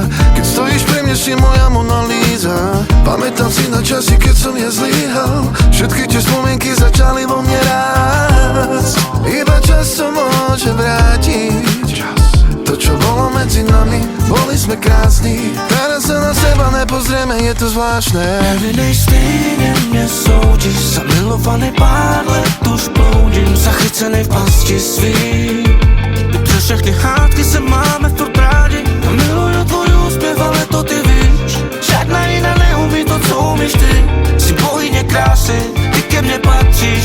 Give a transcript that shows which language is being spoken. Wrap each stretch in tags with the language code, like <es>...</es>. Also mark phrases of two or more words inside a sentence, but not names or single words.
<sk>Keď stojíš pri mne, si moja Mona Lisa. Pamätám si na časy, keď som ja zlyhal. Všetky tie spomienky začali vo mne rásť. Iba čas to môže vrátiť. To, čo bolo medzi nami, boli sme krásni. Teraz sa na seba nepozrieme, je to zvláštne.</sk> <cs>Nevinnej stejně mě soudíš, zamilovaný pár let už bloudím, zachycený v pasti svý. Přes všechny hádky se máme v rádi, já miluju tvůj úspěv, ale to ty víš. Žádná jiná neumí to, co umíš ty. Jsi bohyně krásy, ty ke mně patříš.</cs>